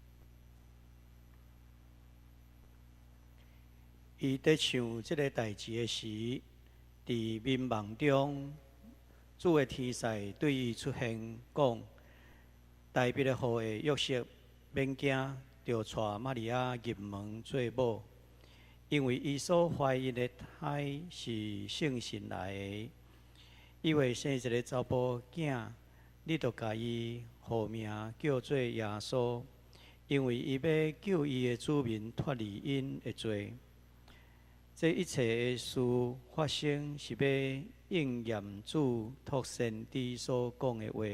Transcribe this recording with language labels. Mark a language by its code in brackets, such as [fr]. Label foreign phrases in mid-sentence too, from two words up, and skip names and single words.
[nan] 伊在想这个代志的时，伫眠梦中，主的天使对伊出现，讲：代别的好的约瑟，免惊，就带玛利亚入门做某，因为伊所怀孕的胎是圣神来的。伊会生一个查甫囝，你就甲伊号名叫做耶稣，因为伊要救伊的子民脱离因的罪。这一切的事发生，是要应验主托先知所讲的话。